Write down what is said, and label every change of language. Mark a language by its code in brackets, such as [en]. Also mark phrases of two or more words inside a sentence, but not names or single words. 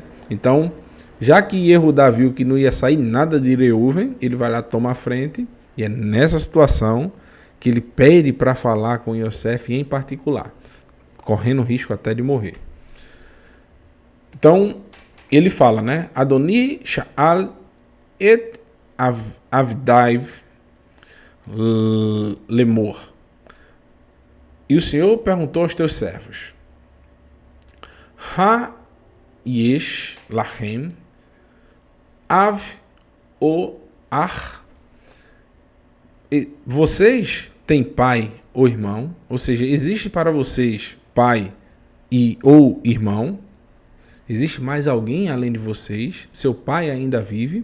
[pt] Então, já que Yehudá viu que não ia sair nada de Reuven, ele vai lá tomar frente, e é nessa situação que ele pede para falar com Yosef em particular, correndo risco até de morrer. Então, ele fala, né? [he] Adoni Sha'al et Avdaiv Lemor. [pt] E o Senhor perguntou aos teus servos: [he] Ha yesh lachem av o ach. [pt] Vocês têm pai ou irmão? Ou seja, existe para vocês pai ou irmão? Existe mais alguém além de vocês? Seu pai ainda vive?